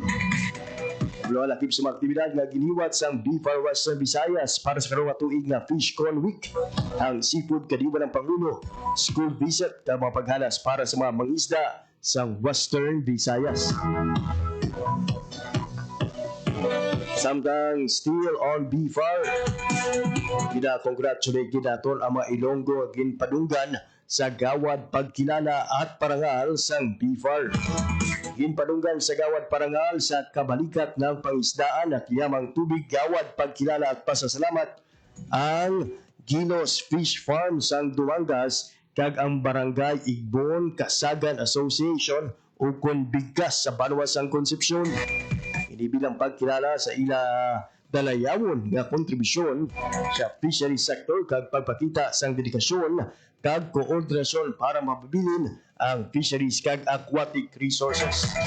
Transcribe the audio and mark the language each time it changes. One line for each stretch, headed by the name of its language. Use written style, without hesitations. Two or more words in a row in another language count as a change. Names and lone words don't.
Hiligaynon: Wala lakip sa mga aktibidad nga giniwat sang BFAR Western Visayas para sa karong tuig nga Fish Con Week. Ang seafood kadiwa ng Pangulo,
English: school visit
Hiligaynon: na mga paghalas para sa mga mangisda sang Western Visayas. Samtang
English: still on
Hiligaynon: BFAR, gina-congratulate ginaton ang mga Ilonggo ginpadunggan sa gawad pagkilala at parangal sang BFAR. Ginpadunggan sa gawad parangal sa kabalikat ng pangisdaan at yamang tubig gawad pagkilala at pasasalamat ang Ginos Fish Farm sang Dumangas kag ang Barangay Igbon Kasagan Association o kon Bigkas sa Banwa sang Concepcion. Bilang pagkilala sa ila dalayawon nga kontribusyon sa
English: fishery sector
Hiligaynon: kag pagpakita sang dedikasyon kag koordinasyon para mapabilin ang fisheries kag
English: aquatic resources.